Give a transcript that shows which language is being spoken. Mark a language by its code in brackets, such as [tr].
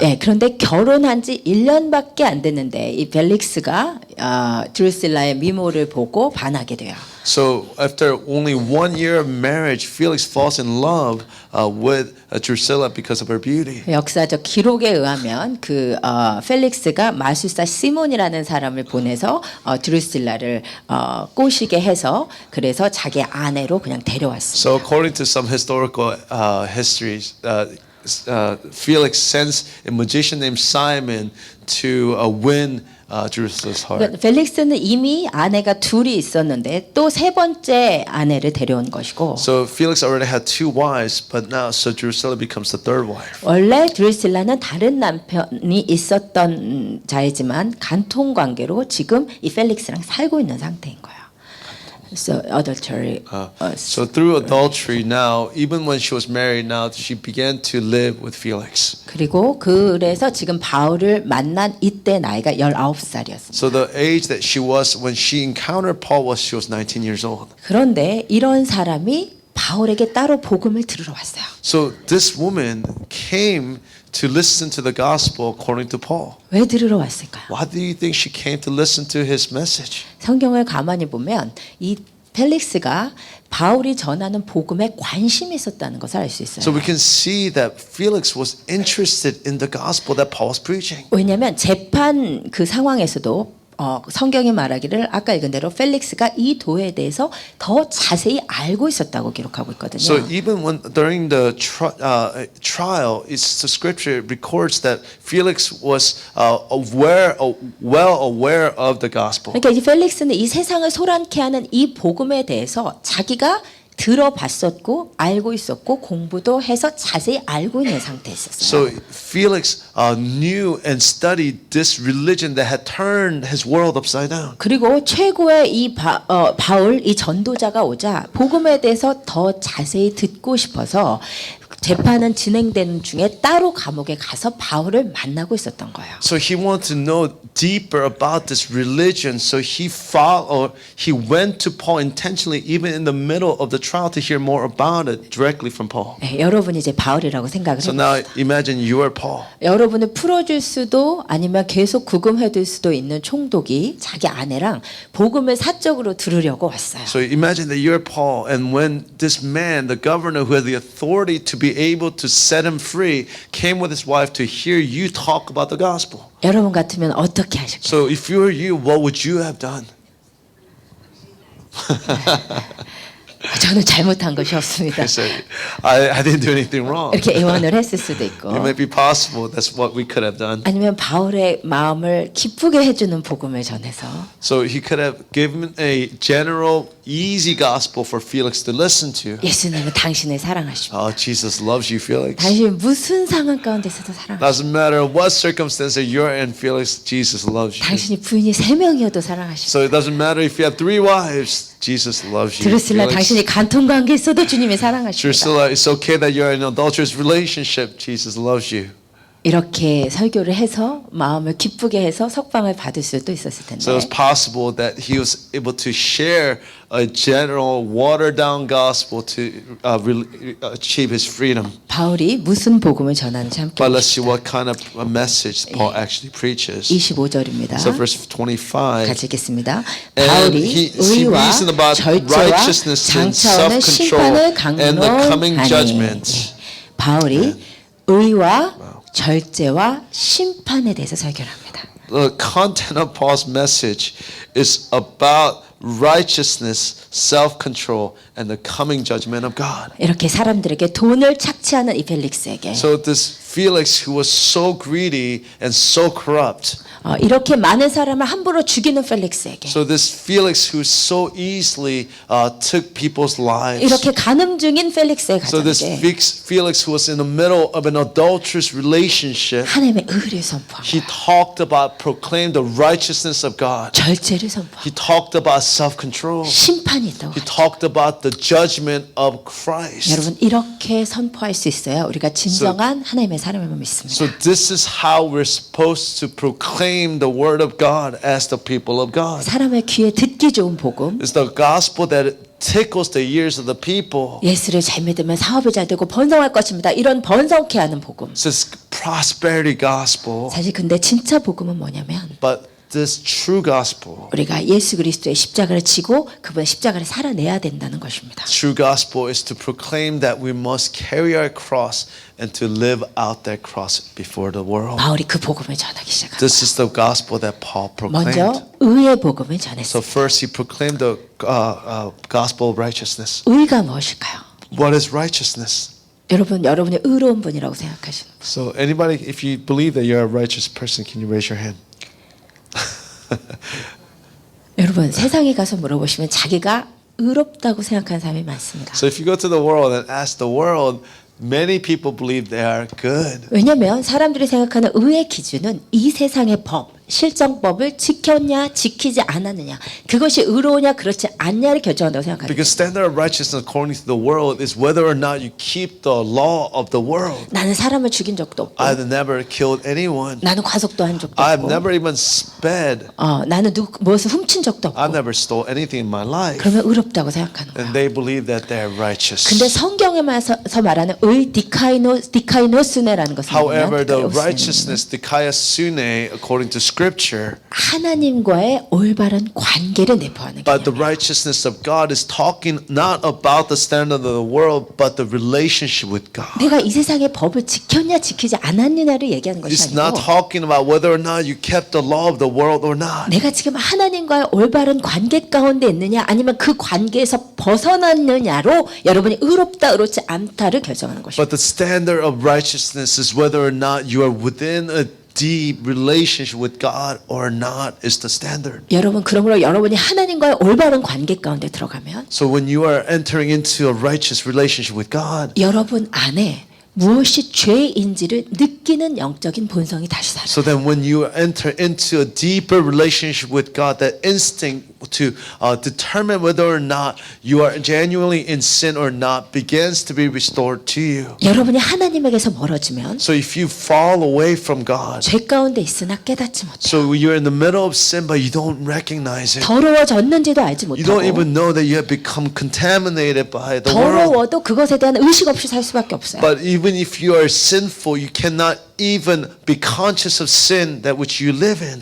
[ko] 예, 그런데 결혼한 지 1년밖에 안 됐는데 이 벨릭스가 드루실라의 미모를 보고 반하게 돼요. [en] So after only 1 year of marriage, Felix falls in love with Drusilla because of her beauty. [ko] 역사적 기록에 의하면 그 펠릭스가 마술사 시몬이라는 사람을 보내서 드루실라를 꼬시게 해서 그래서 자기 아내로 그냥 데려왔어요. [en] So according to some historical histories, Felix sends a magician named Simon to win Drusilla's heart. [ko] 그러니까 펠릭스는 이미 아내가 둘이 있었는데 또 세 번째 아내를 데려온 것이고 [en] So Felix already had 2 wives, but now so Drusilla becomes the 3rd wife. [ko] 원래 드루실라는 다른 남편이 있었던 자이지만 간통 관계로 지금 이 펠릭스랑 살고 있는 상태인 거예요. [en] So adultery. So through adultery now, even when she was married now, she began to live with Felix. [ko] 그리고 그래서 지금 바울을 만난 이때 나이가 19살이었습니다. [en] So the age that she was when she encountered Paul she was 19 years old. [ko] 그런데 이런 사람이 바울에게 따로 복음을 들으러 왔어요. [en] So this woman came to listen to the gospel according to Paul. [ko] 왜 들으러 왔을까요? [en] Why do you think she came to listen to his message? [ko] 성경을 가만히 보면 이 펠릭스가 바울이 전하는 복음에 관심이 있었다는 것을 알 수 [en] So [ko] 있어요. [en] we can see that Felix was interested in the gospel that Paul was preaching. [ko] 왜냐하면 재판 그 상황에서도 성경이 말하기를 아까 읽은 대로 펠릭스가 이 도에 대해서 더 자세히 알고 있었다고 기록하고 있거든요. [en] So even when during the trial, the scripture records that Felix was well aware of the gospel. [ko] 그러니까 이 펠릭스는 이 세상을 소란케 하는 이 복음에 대해서 자기가 들어봤었고 알고 있었고 공부도 해서 자세히 알고 있는 상태였었어요. [en] So Felix knew and studied this religion that had turned his world upside down. [ko] 그리고 최고의 이 바울 이 전도자가 오자 복음에 대해서 더 자세히 듣고 싶어서 재판은 진행되는 중에 따로 감옥에 가서 바울을 만나고 있었던 거예요. [en] So he wanted to know deeper about this religion. So he went to Paul intentionally, even in the middle of the trial to hear more about it directly from Paul. [ko] 네, 여러분이 이제 바울이라고 생각을 [en] So [ko] 해요. [en] now imagine you are Paul. [ko] 여러분을 풀어줄 수도 아니면 계속 구금해둘 수도 있는 총독이 자기 아내랑 복음을 사적으로 들으려고 왔어요. [en] So imagine that you're Paul, and when this man, the governor who had the authority to be able to set him free, came with his wife to hear you talk about the gospel. [ko] 여러분 같으면 어떻게 하실까요? [en] So if you were you, what would you have done? [ko] 저는 잘못한 것이 없습니다. [en] He said, I didn't do anything wrong. [ko] 이렇게 애원을 했을 수도 있고 [en] It might be possible that's what we could have done. [ko] 아니면 바울의 마음을 기쁘게 해주는 복음을 전해서 [en] So he could have given a general, easy gospel for Felix to listen to. [ko] 예수님은 당신을 사랑하십니다. [en] Oh, Jesus loves you, Felix. [ko] 당신이 무슨 상황 가운데서도 사랑하십니다. [en] Doesn't matter what circumstance that you're in, Felix, Jesus loves you. [ko] 당신이 부인이 3명이어도 사랑하십니다. [en] So it doesn't matter if you have 3 wives, Jesus loves you. [ko] 드루실라 [en] Felix. [ko] 당신이 간통관계 있어도 주님이 사랑하십니다. [en] Drusilla, it's okay that you're in an adulterous relationship. Jesus loves you. [ko] 이렇게 설교를 해서 마음을 기쁘게 해서 석방을 받을 수도 있었을 텐데 [en] So it's possible that he was able to share a general, watered down gospel to achieve his freedom. [ko] 바울이 무슨 복음을 전하는지 함께 [en] But let's see [ko] 봅시다. [en] what kind of a message Paul actually preaches. [ko] 25절입니다. [en] So verse 25. [ko] 같이 읽겠습니다. [en] And [ko] 바울이 [en] he [ko] 의와 [en] reasoned about [ko] 절제와 [en] righteousness and [ko] 장차오는 심판을 [en] self-control and the coming [ko] 강론하니 [en] judgment. [ko] 바울이 의와 절제와 심판에 대해서 설교를 합니다. [en] The content of Paul's message is about righteousness, self-control, and the coming judgment of God. [ko] 이렇게 사람들에게 돈을 착취하는 이 펠릭스에게 [en] So this Felix, who was so greedy and so corrupt, [ko] 이렇게 많은 사람을 함부로 죽이는 펠릭스에게 [en] so this Felix who so easily took people's lives, [ko] 이렇게 간음 중인 펠릭스의 [en] so this [ko] 가정에게 [en] Felix who was in the middle of an adulterous relationship, [ko] 하나님의 의를 [en] he [ko] 선포합니다. [en] talked about, proclaimed the righteousness of God. [ko] 절제를 선포합니다. [en] He talked about self-control. [ko] 심판이 있다고. [en] He talked about the judgment of Christ. [ko] 여러분 이렇게 선포할 수 있어야 우리가 진정한 하나님의 사람임을 믿습니다. [en] So this is how we're supposed to proclaim the word of God as the people of God. [ko] 사람의 귀에 듣기 좋은 복음. [en] It's the gospel that tickles the ears of the people. [ko] 예수를 잘 믿으면 사업이 잘 되고 번성할 것입니다. 이런 번성케 하는 복음. [en] It's this prosperity gospel. [ko] 사실 근데 진짜 복음은 뭐냐면 [en] But this true gospel, [ko] 우리가 예수 그리스도의 십자가를 지고 그분의 십자가를 살아내야 된다는 것입니다. [en] true gospel is to proclaim that we must carry our cross and to live out that cross before the world. [ko] 바울이 그 복음을 전하기 시작합니다. [en] This is the gospel that Paul proclaimed. [ko] 먼저 의의 복음을 [en] So first he proclaimed the gospel of righteousness. [ko] 의가 무엇일까요? [en] What is righteousness? [ko] 여러분이 의로운 분이라고 생각하시는 분. [en] So anybody, if you believe that you're a righteous person, can you raise your hand? [ko] 여러분 세상에 가서 물어보시면 자기가 의롭다고 생각하는 사람이 많습니다. [en] So if you go to the world and ask the world, many people believe they are good. [ko] 왜냐하면 사람들이 생각하는 의의 기준은 이 세상의 법, 실정법을 지켰냐 지키지 않았느냐 그것이 의로우냐 그렇지 않냐를 결정한다고 생각합니다. [en] Because standard of righteousness according to the world is whether or not you keep the law of the world. [ko] 나는 사람을 죽인 적도 없고 [en] I've never killed anyone. [ko] 나는 과속도 한 적도 [en] I've [ko] 없고 [en] never even sped. [ko] 나는 무엇을 훔친 적도 없고 [en] I've never stole anything in my life. [ko] 그러면 의롭다고 생각하는 거예요. [en] And they believe that they're righteous. [ko] 근데 성경에서 말하는 의 디카이노스네라는 것은 [en] However, the [ko] 뭐냐면 [en] righteousness, dikaiosune, according to Scripture, [ko] 하나님과의 올바른 관계를 내포하는 [en] but the [ko] 개념이에요. [en] righteousness of God is talking not about the standard of the world, but the relationship with God. [ko] 내가 이 세상의 법을 지켰냐 지키지 않았느냐를 얘기하는 것이 [en] It's not [ko] 아니고 [en] talking about whether or not you kept the law of the world or not. [ko] 내가 지금 하나님과의 올바른 관계 가운데 있느냐 아니면 그 관계에서 벗어났느냐로 여러분이 의롭다 의롭지 않다를 결정하는 것입니다. [en] But the standard of righteousness is whether or not you are within a deep relationship with God or not is the standard. [ko] 여러분 그러므로 여러분이 하나님과의 올바른 관계 가운데 들어가면 [en] So when you are entering into a righteous relationship with God, [ko] 여러분 안에 무엇이 죄인지를 느끼는 영적인 본성이 다시 살아요. [en] so then when you enter into a deeper relationship with God, that instinct determine whether or not you are genuinely in sin or not begins to be restored to you. [ko] 여러분이 하나님에게서 멀어지면 [en] So if you fall away from God, [ko] 죄 가운데 있으나 깨닫지 못해. [en] so you're in the middle of sin but you don't recognize it. [ko] 더러워졌는지도 알지 [en] You don't [ko] 못하고 [en] even know that you have become contaminated by the world. [ko] 더러워도 그것에 대한 의식 없이 살 수밖에 없어요. [en] But even if you are sinful, you cannot even be conscious of sin that which you live in.